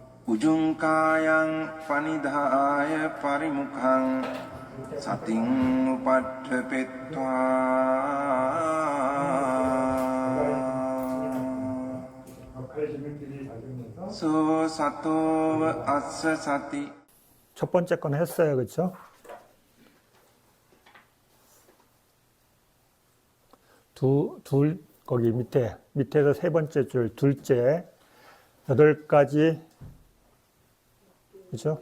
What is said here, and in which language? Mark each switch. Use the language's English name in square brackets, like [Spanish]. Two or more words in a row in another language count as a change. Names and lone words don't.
[Pali] උජුංකායං පනිදාය පරිමුඛං සතින් උපට්ඨපෙත්වා 소 සතෝව අස්ස සති. [Korean] 첫 번째 건 했어요. 그렇죠? 거기 밑에서 세 번째 줄, 둘째, 8가지, 그죠?